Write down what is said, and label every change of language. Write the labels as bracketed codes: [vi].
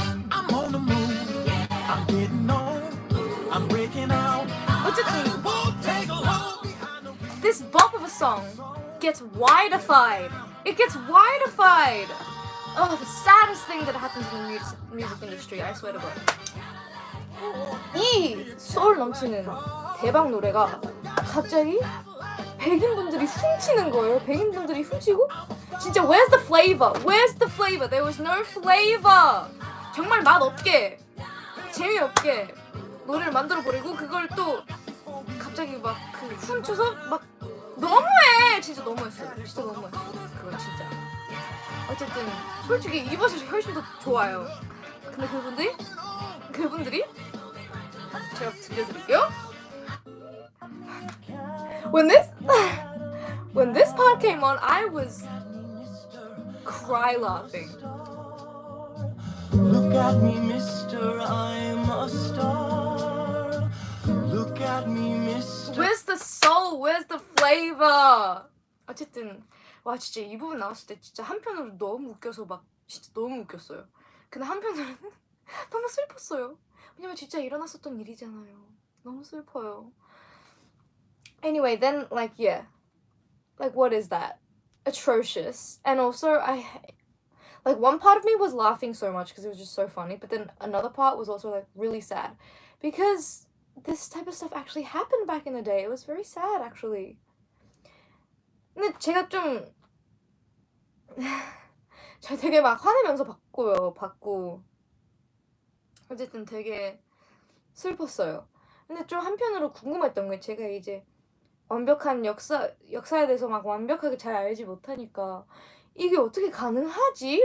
[en] I'm on the move. I'm getting on. I'm breaking out. [ko] 어쨌든 [en] Won't take long behind the wheel. this bop of a song gets widified. It gets widified. The saddest thing that happens in the music industry, I swear to God. [ko] 이 소울 넘치는 대박 노래가 갑자기 백인분들이 훔치는 거예요. 백인분들이 훔치고 진짜 [en] where's the flavor? Where's the flavor? There was no flavor. [ko] 정말 맛없게 재미없게 노래를 만들어 버리고 그걸 또 갑자기 막 그 훔쳐서 막 너무해. 진짜 너무했어요. 진짜 너무했어. 그건 진짜. 어쨌든 솔직히 이 버전이 훨씬 더 좋아요. 근데 그분들이 제가 들려드릴게요. [en] When this part came on, I was cry laughing. Look at me, mister, I'm a star. Look at me, mister. Where's the soul? Where's the flavor? [ko] 어쨌든 와 진짜 이 부분 나왔을 때 진짜 한편으로 너무 웃겨서 막 진짜 너무 웃겼어요. 근데 한편으로는 너무 슬펐어요. 왜냐면 진짜 일어났었던 일이잖아요. 너무 슬퍼요. [en] Anyway, then like what is that? Atrocious. And also like one part of me was laughing so much because it was just so funny, but then another part was also like really sad because this type of stuff actually happened back in the day. It was very sad actually. [ko] 근데 제가 좀 되게 막 화내면서 봤고 어쨌든 되게 슬펐어요. 근데 좀 한편으로 궁금했던 게 제가 이제 완벽한 역사에 대해서 막 완벽하게 잘 알지 못하니까 이게 어떻게 가능하지?